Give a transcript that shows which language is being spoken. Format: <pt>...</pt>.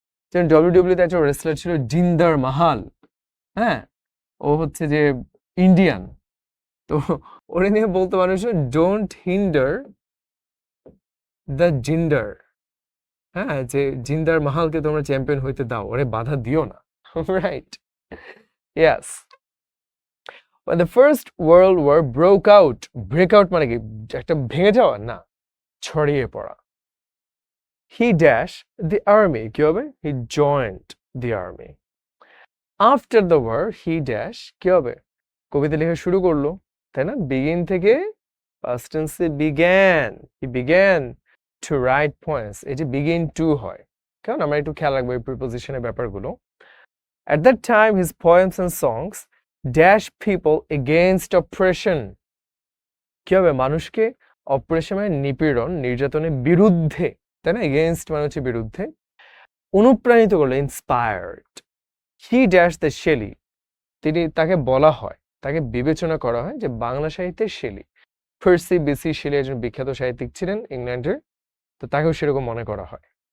<bn>যেমন ডব্লিউডব্লিউতে একজন রেসলার ছিল জিন্দার মাহাল, হ্যাঁ, ও হচ্ছে যে ইন্ডিয়ান, তো ওরে নিয়ে বলতে মানুষ ডোন্ট হিন্ডার দ্য জিন্ডার, হ্যাঁ, যে জিন্দার মাহালকে তোমরা চ্যাম্পিয়ন হইতে দাও, ওরে বাধা দিও না, right? Yes.</bn> <en>When the First World War broke out, break out</en> <bn>মানে কি, একটা ভেঙে যাওয়া না, ছড়িয়ে পড়া।</bn> <en>He dashed the army,</en> <bn>কি হবে,</bn> <en>he joined the army. After the war, he dash,</en> <bn>কি হবে, কবিতা লেখা শুরু করলো, তাই না? begin থেকে past tense A began,</bn> <en>he began to write poems,</en> <bn>এই যে begin to হয়, কারণ আমরা একটু খেয়াল রাখবো এই প্রিপোজিশনের ব্যাপারগুলো।</bn> <en>At that time, his poems and songs dash people against oppression,</en> <bn>কি হবে, মানুষকে অপ্রেশন মানে নিপীড়ন, নির্যাতনের বিরুদ্ধে, তাই না? এগেইনস্ট মানে হচ্ছে বিরুদ্ধে, অনুপ্রাণিত করলো, inspired. He dash the Shelley, তিনি, তাকে বলা হয়, তাকে বিবেচনা করা হয় যে বাংলা সাহিত্যের শেলি। পার্সি বিসি শেলি একজন বিখ্যাত সাহিত্যিক ছিলেন ইংল্যান্ডের, তো তাকেও সেরকম মনে করা হয়।</bn>